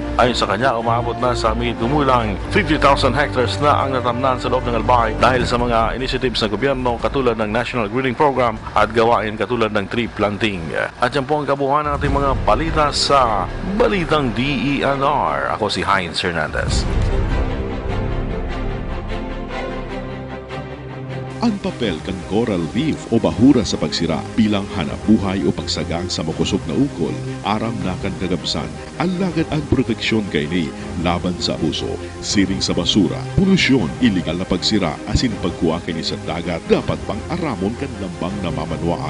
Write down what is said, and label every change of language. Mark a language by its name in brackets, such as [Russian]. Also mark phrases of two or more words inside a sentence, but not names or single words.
[Filipino] Ayon sa kanya, umabot na sa gumulang 50,000 hectares na ang natamnan sa loob ng Albay dahil sa mga initiatives ng gobyerno katulad ng National Greening Program at gawain katulad ng [English] tree planting. [Filipino] At yan po ang kabuuan ng ating mga balita sa Balitang DENR. Ako si Heinz Hernandez. [Bikol] Ang papel kan [English] coral reef [Bikol] o bahura sa pagsira bilang hanabuhay o pagsagang sa makusog na ukol, aram na kan kagabsan, alagad ang proteksyon kay ni laban sa abuso, siring sa basura, polusyon, illegal na pagsira, asin pagkuha kay ni sa dagat, dapat pang aramon kan lambang na mamanwaan.